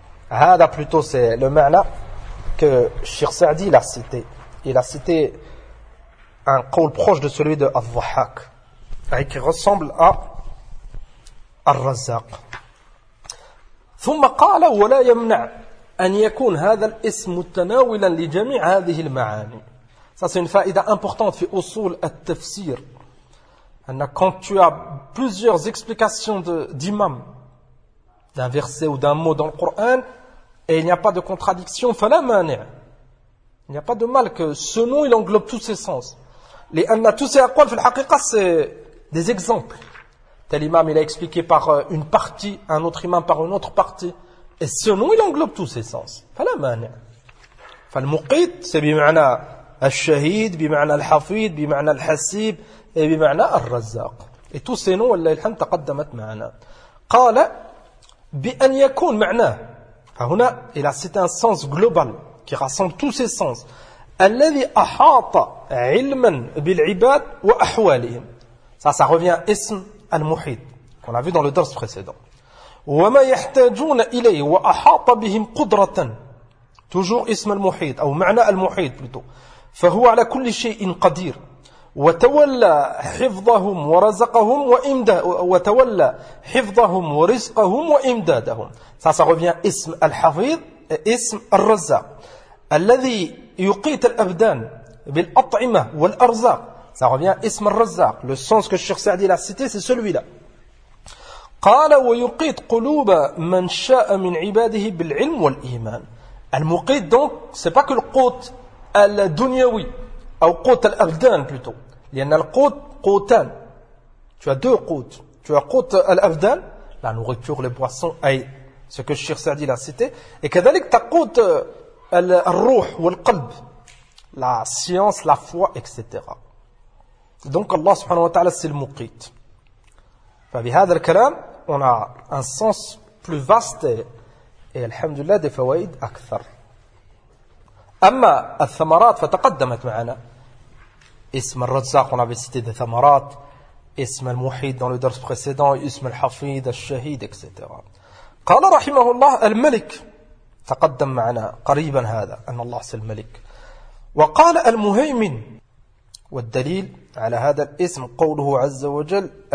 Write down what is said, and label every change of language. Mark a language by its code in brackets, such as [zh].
[fr] Hada plutôt, c'est le ma'na que Cheikh Sa'di l'a cité. Il a cité... un qawl proche de celui de Al-Dhahak qui ressemble à Al-Razzaq. [ar] ثم قال ولا يمنع أن يكون هذا الاسم متناولا لجميع هذه المعاني. [fr] Ça c'est une faïda importante [ar] في أصول التفسير. [fr] أن quand tu as plusieurs explications d'imam d'un verset ou d'un mot dans le Coran et il n'y a pas de contradiction, [ar] فلا مانع. [fr] Il n'y a pas de mal que ce nom il englobe tous ses sens. لأن tous ces [ar] أقوال في الحقيقة [fr] c'est des exemples. Tel imam il a expliqué par une partie, un autre imam par une autre partie. Et ce nom il englobe tous ses sens. [ar] فلا مانع. فالمقيت c'est بمعنى الشهيد, بمعنى الحفيد, بمعنى الحسيب et بمعنى الرزاق. [fr] Et tous ces noms, [ar] والله الحمد تقدمت معنا. قال بأن يكون معنى. [fr] فهنا il a cité un sens global qui rassemble tous ses sens. [ar] الذي أحاط علما بالعباد وأحوالهم. [fr] Ça, ça revient à اسم المحيط qu'on a vu dans le درس précédent. [ar] وما يحتاجون إليه وأحاط بهم قدرة. [fr] Toujours [ar] اسم المحيط أو معنى المحيط [fr] plutôt. [ar] فهو على كل شيء قدير وتولى حفظهم ورزقهم وتولى حفظهم ورزقهم وإمدادهم. [fr] Ça, ça revient à [ar] اسم الحفيظ اسم الرزاق الذي يقيت الأبدان بالأطعمة والأرزاق. [fr] Ça revient à اسم الرزاق. Le sens que Cheikh Saadi l'a cité c'est celui-là. [ar] قال ويقيت قلوب من شاء من عباده بالعلم والإيمان. [fr] المقيت donc c'est pas que le [ar] قوت الدنيوي أو قوت الأبدان [fr] plutôt. [ar] لأن القوت قوتان. [fr] Tu as deux قوت. Tu as [ar] قوت الأبدان [fr] la nourriture, les boissons, أي ce que Cheikh Saadi l'a cité. Et كذلك ta [ar] قوت الروح والقلب [fr] la science, la foi, etc. Donc Allah subhanahu wa ta'ala c'est le muqit. [ar] فبهذا الكلام [fr] on a un sens plus vaste et alhamdulillah des fawaïd أكثر. [ar] أما الثمرات فتقدمت معنا اسم الرزاق [fr] on avait cité des [ar] ثمرات اسم المحيط dans le درس précédent اسم الحفيد الشهيد etc. قال رحمه الله الملك تقدم معنا قريبا هذا أن الله سي الملك وقال المهيمن والدليل على هذا الاسم قوله عز وجل